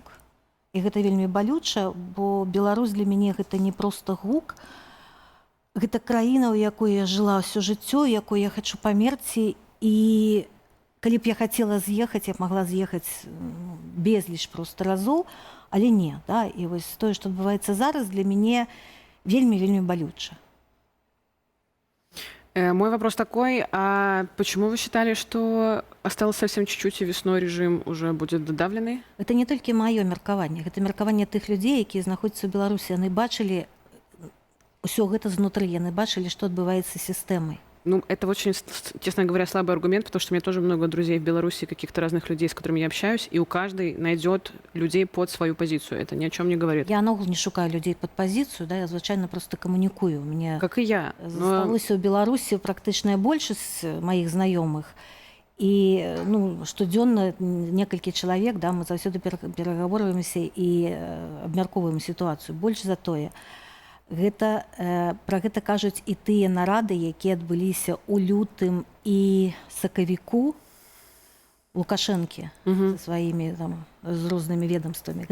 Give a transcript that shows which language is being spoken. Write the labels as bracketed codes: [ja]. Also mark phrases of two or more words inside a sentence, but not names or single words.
[be] І гэта вельмі балюча, бо Беларусь для мяне гэта не проста гук, гэта краіна, у якой я жыла ўсё жыццё, якой я хачу памерці, і калі б я хацела з'ехаць, я б магла з'ехаць безліч проста разоў, але не, да, і вось тое, што адбываецца зараз, для мяне вельмі-вельмі балюча. [ru] Мой вопрос такой, а почему вы считали, что осталось совсем чуть-чуть, и весной режим уже будет додавленный? [be] Это не толькі маё меркаванне, гэта меркаванне тых людзей, якія знаходзяцца ў Беларусі, яны бачылі ўсё гэта знутры, яны бачылі, што адбываецца з сістэмай. [ru] Ну, это очень, честно говоря, слабый аргумент, потому что у меня тоже много друзей в Беларуси, каких-то разных людей, с которыми я общаюсь, и у каждой найдет людей под свою позицию. Это ни о чем не говорит. [be] Я наогул не шукаю людей под позицию, да, я звычайно просто камунікую. Мне [ru] Как и я. [be] засталося ў Беларусі практычная большасць маіх знаёмых. І ну, штодзённа некалькі чалавек, да, мы заўсёды перагаворваемся і абмяркоўваем сітуацыю. Больш за тое, пра гэта кажуць і тыя нарады, якія адбыліся ў лютым і сакавіку Лукашэнкі са сваімі там, з рознымі ведомствамі.